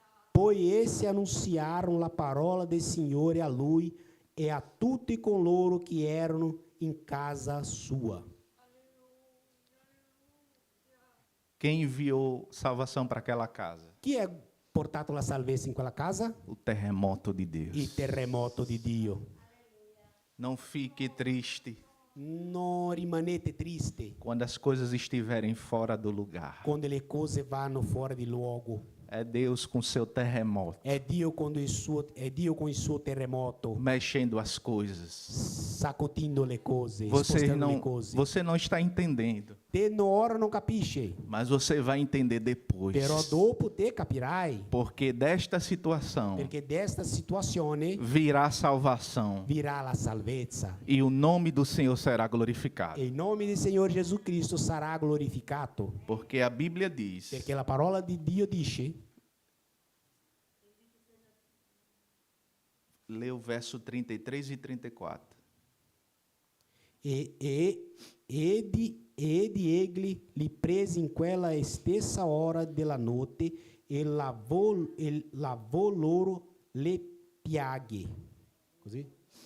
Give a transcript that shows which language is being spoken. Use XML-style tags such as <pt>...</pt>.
<it>Poi essi annunciarono la parola del Signore a lui e a tutti coloro che erano in casa sua.</it> <pt>Quem enviou salvação para aquela casa?</pt> <it>Chi ha portato la salvezza in quella casa?</it> <pt>O terremoto de Deus.</pt> <it>Il terremoto di Dio.</it> <pt>Não fique triste</pt> <it>Non rimanete triste</it> <pt>quando as coisas estiverem fora do lugar.</pt> <it>quando le cose vanno fuori di luogo.</it> <pt>É Deus com seu terremoto,</pt> <it>È Dio con il suo terremoto,</it> <pt>mexendo as coisas.</pt> <it>sacotendo le cose,</it> <pt>Você</pt> <it>spostando le cose.</it> <pt>você não está entendendo,</pt> <it>Te ora non capisce,</it> <pt>mas você vai entender depois.</pt> <it>però dopo te capirai,</it> <pt>Porque desta situação</pt> <it>perché desta situazione</it> <pt>virá salvação</pt> <it>virà la salvezza</it> <pt>e o nome do Senhor será glorificado.</pt> <it>e il nome del Signore Gesù Cristo sarà glorificato,</it> <pt>Porque a Bíblia diz:</pt> <it>perché la parola di Dio dice,</it> <pt>lê o verso 33 e 34.</pt> <it>ed egli li prese in quella stessa ora della notte e lavò loro le piaghe. Così?</it>